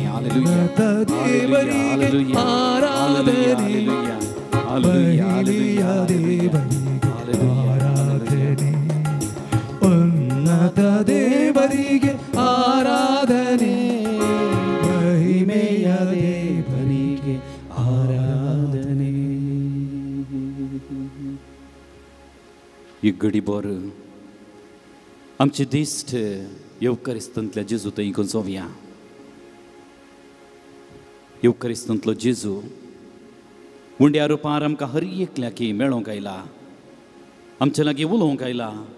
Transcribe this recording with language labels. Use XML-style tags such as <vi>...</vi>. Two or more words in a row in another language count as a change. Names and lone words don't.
<kn>ಹಲ್ಲೆಲೂಯಾ ಹಲ್ಲೆಲೂಯಾ ಹಲ್ಲೆಲೂಯಾ ಹಲ್ಲೆಲೂಯಾ ಹಲ್ಲೆಲೂಯಾ ಆರಾಧನೆ. ಉನ್ನತ ದೇವರಿಗೆ ಆರಾಧನೆ, ಮಹಿಮೆಯ ದೇವರಿಗೆ ಆರಾಧನೆ.</kn> <kok>इगडीभर आमचे दिश्ट येवकारिस्तांतल्या जेजू थंय गोंजोवया. येवकारिस्तांतलो जेजू मुंड्या रुपार आमकां हर एकल्याकी मेळोंक आयला, आमचे लागीं उलोवंक आयला.</kok>